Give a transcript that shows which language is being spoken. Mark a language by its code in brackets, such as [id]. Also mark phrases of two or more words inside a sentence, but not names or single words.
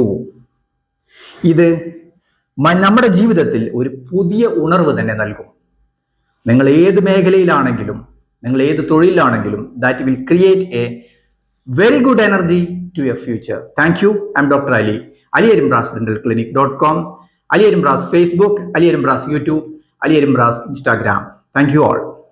[ml] ഇത് നമ്മുടെ ജീവിതത്തിൽ ഒരു പുതിയ ഉണർവ് തന്നെ നൽകും. നിങ്ങൾ ഏത് മേഖലയിലാണെങ്കിലും, നിങ്ങൾ ഏത് തൊഴിലാണെങ്കിലും, [en] That will create a very good energy to your future. Thank you. I'm Doctor Ali. aliarimbrasdentalclinic.com, Ali Arimbras's Facebook, Ali Arimbras's YouTube, Ali Arimbras's Instagram. Thank you all.